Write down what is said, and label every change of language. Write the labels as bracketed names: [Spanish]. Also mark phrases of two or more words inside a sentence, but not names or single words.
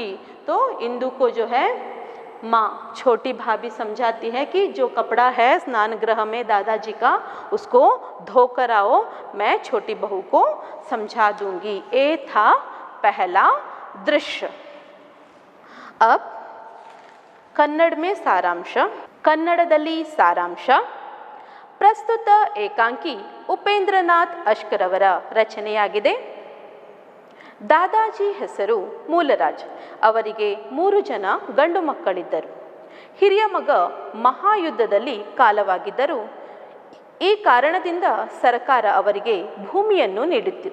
[Hindi] तो इंदु को जो है माँ छोटी भाभी समझाती है कि जो कपड़ा है स्नान गृह में दादाजी का, उसको धो कर आओ, मैं छोटी बहू को समझा दूंगी। ये था पहला दृश्य। अब कन्नड़ में सारांश, [Kannada] कन्नड़ದಲ್ಲಿ ಸಾರಾಂಶ। ಪ್ರಸ್ತುತ ಏಕಾಂಕಿ ಉಪೇಂದ್ರನಾಥ್ ಅಶ್ಕರವರ ರಚನೆಯಾಗಿದೆ। ದಾದಾಜಿ ಹೆಸರು ಮೂಲರಾಜ್, ಅವರಿಗೆ 3 ಜನ ಗಂಡು ಮಕ್ಕಳಿದ್ದರು। ಹಿರಿಯ ಮಗ ಮಹಾಯುದ್ಧದಲ್ಲಿ ಕಾಲವಾಗಿದ್ದರು, ಈ ಕಾರಣದಿಂದ ಸರ್ಕಾರ ಅವರಿಗೆ ಭೂಮಿಯನ್ನು ನೀಡಿತ್ತು।